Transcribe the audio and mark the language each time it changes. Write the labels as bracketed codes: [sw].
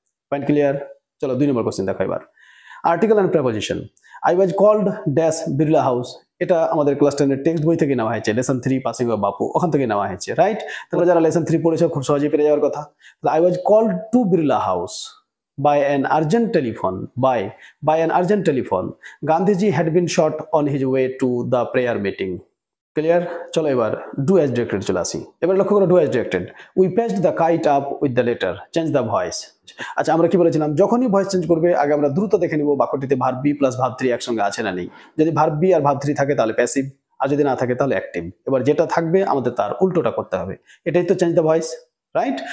[bn] Point clear? চলো 2 নম্বর question দেখো এবার। Article and preposition. [en] I was called dash Birla House. [bn] এটা আমাদের ক্লাস 10-এর টেক্সট বই থেকে নেওয়া হয়েছে, লেসন 3 পাসিং অফ বাপু, ওখান থেকে নেওয়া হয়েছে, রাইট? তোমরা যারা লেসন 3 পড়েছো খুব সহজেই পেরে যাওয়ার কথা। [en] I was called to Birla House by an urgent telephone. By an urgent telephone. Gandhiji had been shot on his way to the prayer meeting. [bn] Clear? চলো এবার ডু অ্যাজ ডিরেক্টেড চলে আসি। এবার লক্ষ্য করো, do as directed. [en] We paste the kite up with the letter, change the voice. [bn] আচ্ছা, আমরা কি বলেছিলাম? যখনই ভয়েস চেঞ্জ করবে আগে আমরা দ্রুত দেখে নিব বাক্যটিতে ভার্ব বি প্লাস ভার্ব 3 একসঙ্গে আছে না নেই। যদি ভার্ব বি আর ভার্ব 3 থাকে তাহলে প্যাসিভ, আর যদি না থাকে তাহলে অ্যাক্টিভ। এবার যেটা থাকবে আমাদের তার উল্টোটা করতে হবে। এটাই তো চেঞ্জ দ্য ভয়েস, রাইট?